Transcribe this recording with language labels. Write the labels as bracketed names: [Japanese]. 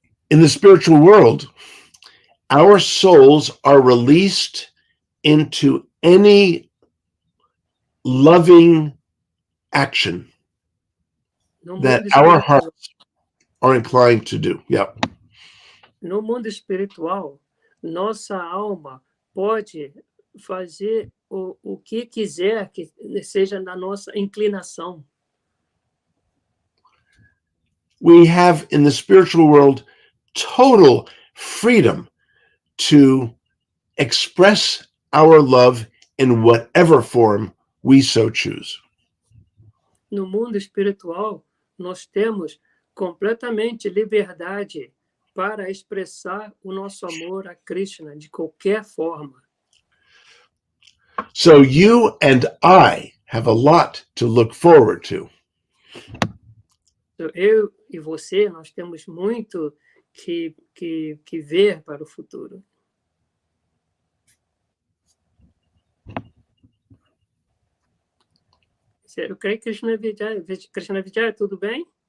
[English] In the spiritual world, our souls are released into any loving action that our hearts are inclined to do. Yeah. [Portuguese] No mundo espiritual, nossa alma pode fazer o que quiser que seja na nossa inclinação. [English] We have in the spiritual world total freedom to express our love in whatever form we so choose. [Portuguese] No mundo espiritual, nós temos completamente liberdade para expressar o nosso amor a Krishna de qualquer forma. [English] So you and I have a lot to look forward to. [Portuguese] Então, eu e você, nós temos muito que ver para o futuro. Eu creio que Krishna Vijay, tudo bem?